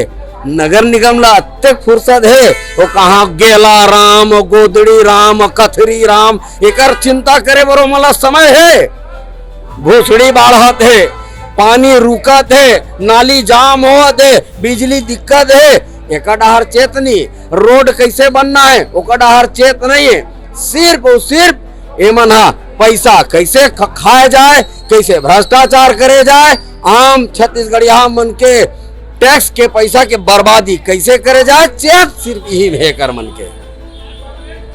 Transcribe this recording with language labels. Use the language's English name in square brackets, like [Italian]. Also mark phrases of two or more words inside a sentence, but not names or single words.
[Chhattisgarhi] नगर निगम ला अत्यक फुर्सत है, वो कहाँ गेला राम, गोदड़ी राम, कथरी राम एकर चिंता करे बरो मला समय है। भूसड़ी बाढ़त है, पानी रुकत है, नाली जाम होत है, बिजली दिक्कत है, एक डहर चेत नहीं। रोड कैसे बनना है ओका डहर चेत नहीं है। सिर्फ और सिर्फ एमन पैसा कैसे खाए जाए, कैसे भ्रष्टाचार करे जाए, आम छत्तीसगढ़िया मन के टैक्स के पैसा के बर्बादी कैसे करे जाए, चेत सिर्फ यही है कर मन के।